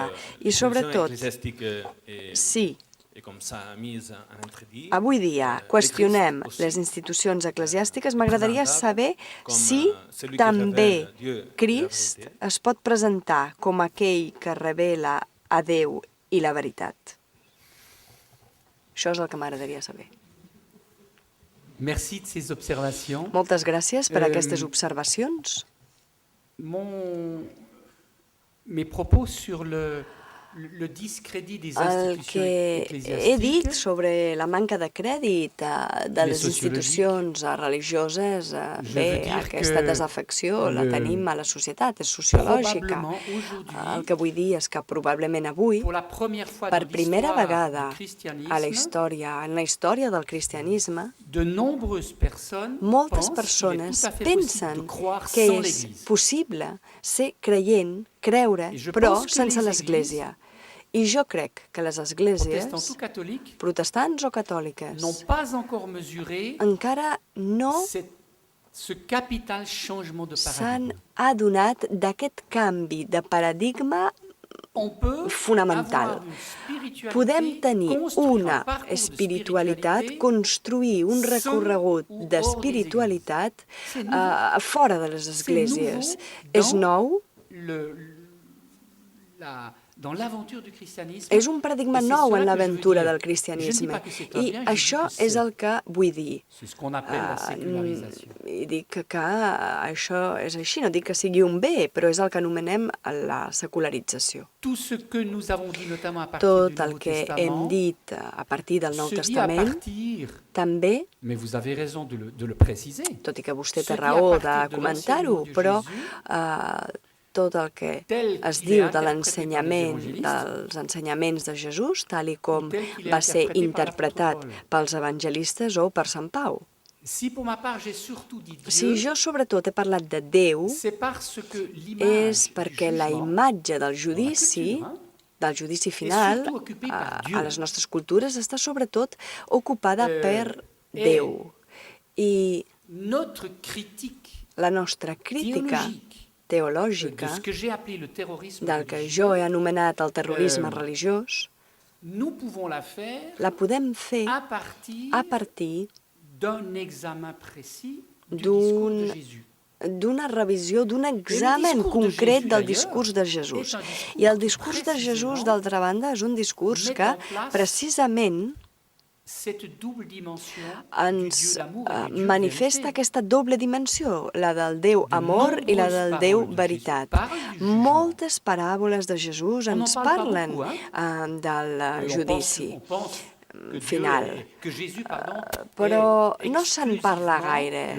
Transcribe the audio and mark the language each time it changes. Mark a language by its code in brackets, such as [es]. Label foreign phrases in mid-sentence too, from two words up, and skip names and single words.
[ca] I sobretot, si avui dia qüestionem les institucions eclesiàstiques, m'agradaria saber si també Crist es pot presentar com aquell que revela a Déu i la veritat. Això és el que m'agradaria saber. [fr] Merci de ces observations. [ca] Moltes gràcies per aquestes observacions. [fr] Mes propos sur le discrédit des [ca] El [fr] institutions [ca] que he dit [fr] ecclésiastiques, [ca] sobre la manca de crèdit de les institucions religioses, bé, aquesta desafecció la tenim a la societat, és sociològica. [fr] probablement aujourd'hui, [ca] El que vull dir és que probablement avui, [fr] pour la première fois [ca] per [fr] dans [ca] primera [fr] l'histoire [ca] vegada [fr] du christianisme, [ca] en la història del cristianisme, [fr] de nombreuses personnes [ca] moltes [fr] pensent qu'il est [ca] persones [fr] tout à fait possible [ca] pensen [fr] de croire [ca] que [fr] sans [ca] és [fr] l'Église. [ca] possible ser creient, creure, I jo però [fr] pense que [ca] sense [fr] les [ca] l'Església. I jo crec que les [fr] Protestants [ca] esglésies, [fr] ou catholiques [ca] protestants o catòliques, [fr] n'ont pas encore mesuré [ca] encara no [fr] ce capital changement de [ca] s'han [fr] paradigme. [ca] adonat d'aquest canvi de paradigma [fr] On peut [ca] fonamental. [fr] avoir une spiritualité, [ca] Podem tenir [fr] construire un [ca] una [fr] parcours de [ca] espiritualitat, [fr] spiritualité [ca] construir un [fr] seul [ca] recorregut [fr] ou hors [ca] d'espiritualitat [fr] des églises. [ca] fora de les esglésies. [fr] nouveau [ca] És [fr] dans [ca] nou, [fr] dans l'aventure du christianisme. [ca] és un paradigma [fr] Et c'est [ca] nou [fr] cela [ca] en [fr] que [ca] l'aventura [fr] je veux [ca] del [fr] dire. [ca] cristianisme. [fr] Je ne dis pas que c'est pas [ca] I [fr] bien, je [ca] això [fr] dis que [ca] és el que vull dir. [fr] C'est ce qu'on appelle la sécularisation. [ca] I dic que això és així, no dic que sigui un bé, però és el que anomenem la secularització. [fr] Tout ce que nous avons dit notamment a partir [ca] Tot [fr] du [ca] el [fr] Nouveau [ca] que [fr] Testament [ca] hem dit a partir del Nou [fr] se dit à [ca] Testament [fr] partir, [ca] també, [fr] mais vous avez raison de le préciser, [ca] tot i que vostè [fr] se [ca] té [fr] dit à [ca] raó [fr] partir [ca] de [fr] de [ca] comentar-ho, [fr] l'enseignement de [ca] però [fr] Jésus, [ca] tot el que [fr] tel [ca] es [fr] qu'il est [ca] diu de [fr] interprété par les [ca] l'ensenyament, [fr] évangélistes, [ca] dels ensenyaments de Jesús, tal i com [fr] tel qu'il est [ca] va ser [fr] interprété par [ca] interpretat [fr] l'apôtre [ca] pels evangelistes o per Sant Pau. [fr] si pour ma part j'ai surtout dit Dieu, [ca] Si jo sobretot he parlat de Déu, [fr] c'est parce que [ca] és [fr] l'image [ca] perquè [fr] du [ca] la [fr] jugement [ca] imatge del judici, del judici final, [fr] surtout occupée par Dieu. [ca] a les nostres cultures, està sobretot ocupada per [fr] et [ca] Déu. I [fr] notre critique [ca] la nostra crítica [fr] de [ca] teològica [fr] ce que j'ai appelé le terrorisme [ca] del que [fr] religieux, [ca] jo he anomenat el terrorisme religiós, [fr] nous pouvons la faire [ca] la podem fer [fr] à partir [ca] a partir [fr] d'un examen précis du [ca] D'un- [fr] discours de Jésus. [ca] d'una revisió, d'un examen concret del discurs de Jesús. I el discurs de Jesús, d'altra banda, és un discurs que precisament [fr] Cette double dimension du [ca] ens [fr] Dieu d'amour et du Dieu [ca] manifesta [fr] vérité. [ca] aquesta doble dimensió, la del Déu amor i la del Déu veritat. Moltes paràboles de Jesús ens parlen del judici final. Però no se'n parla gaire.